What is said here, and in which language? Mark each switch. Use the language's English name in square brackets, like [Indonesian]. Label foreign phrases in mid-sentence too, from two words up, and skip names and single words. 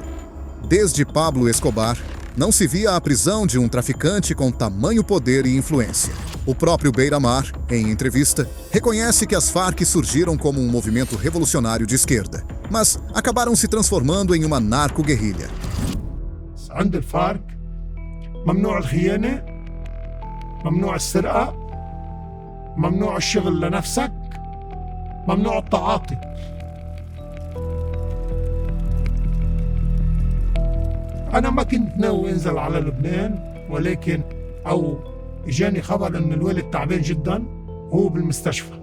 [Portuguese] Desde Pablo Escobar, não se via a prisão de um traficante com tamanho poder e influência. O próprio Beiramar, em entrevista, reconhece que as Farc surgiram como um movimento revolucionário de esquerda, mas acabaram se transformando em uma narco-guerrilha. [Arabic] عند الفارك ممنوع الخيانة، ممنوع السرقة، ممنوع الشغل لنفسك، ممنوع التعاطي. أنا ما كنت ناوي أنزل على لبنان، ولكن إجاني خبر إن الوالد تعبان جدا وهو بالمستشفى.